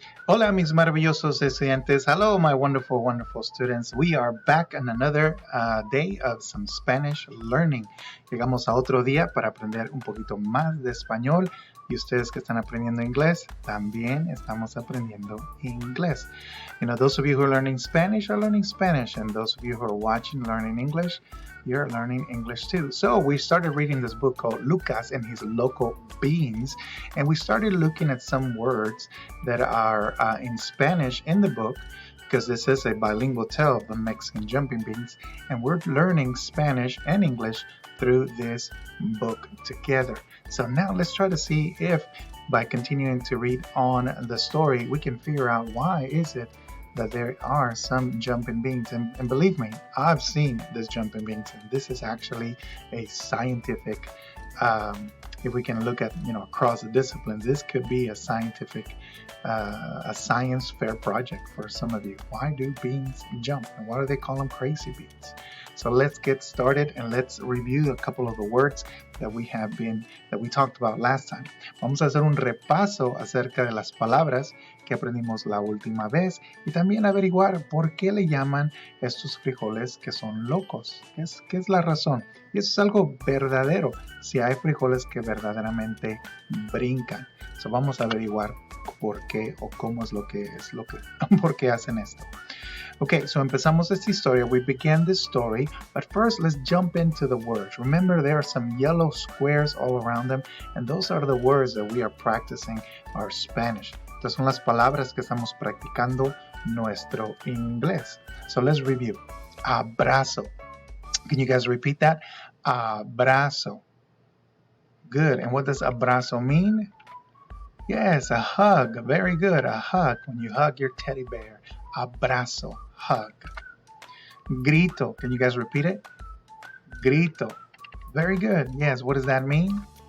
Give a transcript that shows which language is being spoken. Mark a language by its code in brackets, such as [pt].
[es] Hola, mis maravillosos estudiantes. [en] Hello, my wonderful, wonderful students. We are back on another day of some Spanish learning. [es] Llegamos a otro día para aprender un poquito más de español. Y ustedes que están aprendiendo inglés, también estamos aprendiendo inglés. [en] You know, those of you who are learning Spanish are learning Spanish. And those of you who are watching, learning English, you're learning English too. So we started reading this book called Lucas and his Loco beans. And we started looking at some words that are in Spanish in the book, because this is a bilingual tale of the Mexican jumping beans, and we're learning Spanish and English through this book together. So now let's try to see if by continuing to read on the story we can figure out why is it that there are some jumping beans. And believe me, I've seen this jumping beans, and this is actually a scientific if we can look at, across the disciplines, this could be a scientific, a science fair project for some of you. Why do beans jump? And why do they call them crazy beans? So let's get started and let's review a couple of the words that we talked about last time. [es] Vamos a hacer un repaso acerca de las palabras que aprendimos la última vez y también averiguar por qué le llaman estos frijoles que son locos. ¿Qué es la razón? Y eso es algo verdadero, si hay frijoles que verdaderamente brincan. So vamos a averiguar por qué o cómo es por qué hacen esto. Okay, so empezamos esta historia. [en] We began this story, but first let's jump into the words. Remember, there are some yellow squares all around them, and those are the words that we are practicing our Spanish. [es] Estas son las palabras que estamos practicando nuestro inglés. [en] So let's review. Abrazo. Can you guys repeat that? Abrazo. Good. And what does abrazo mean? Yes, a hug. Very good. A hug. When you hug your teddy bear. Abrazo. Hug. Grito. Can you guys repeat it? Grito. Very good. Yes. What does that mean?